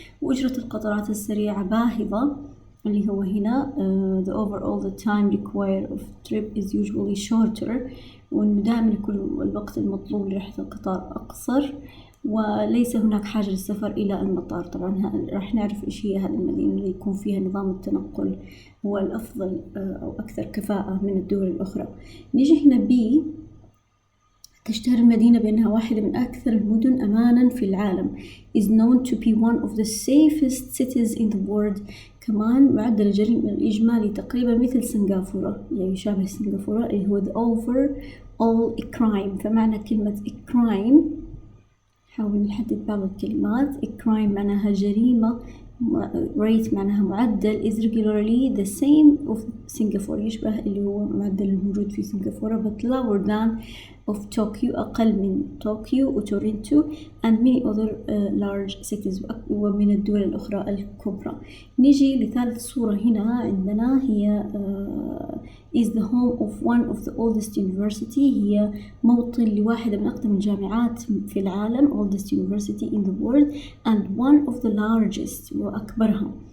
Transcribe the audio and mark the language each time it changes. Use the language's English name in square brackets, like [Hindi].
[Arabic] وأجرة القطارات السريعة باهظة، اللي هو هنا [English] the overall the time required of trip is usually shorter، [Arabic] وإنه دائما يكون الوقت المطلوب لرحلة القطار أقصر، وليس هناك حاجة للسفر إلى المطار. طبعا راح نعرف إيش هي هذه المدينة اللي يكون فيها نظام التنقل هو الأفضل أو أكثر كفاءة من الدول الأخرى. نيجي هنا B، تشتهر المدينة بأنها واحدة من أكثر المدن أماناً في العالم. [English] is known to be one of the safest cities in the world. [Arabic] كمان معدل الجريمة الإجمالي تقريبا مثل سنغافورة، يعني يشابه سنغافورة، اللي هو [English] the overall crime. [Arabic] فمعنى كلمة crime، حاول نحدد بعض الكلمات. crime معناها جريمة، rate معناها معدل، [English] is regularly the same of Singapore، [Arabic] يشبه اللي هو معدل الموجود في سنغافورة، [English] but lower than of Tokyo، [Arabic] أقل من طوكيو وتورنتو [English] and many other large cities، [Arabic] ومن الدول الأخرى الكبرى. نيجي لثالث صورة هنا عندنا، هي [English] is the home of one of the oldest university، [Arabic] هي موطن لواحدة من أقدم الجامعات في العالم، [English] oldest university in the world and one of the largest، [Arabic] وأكبرها.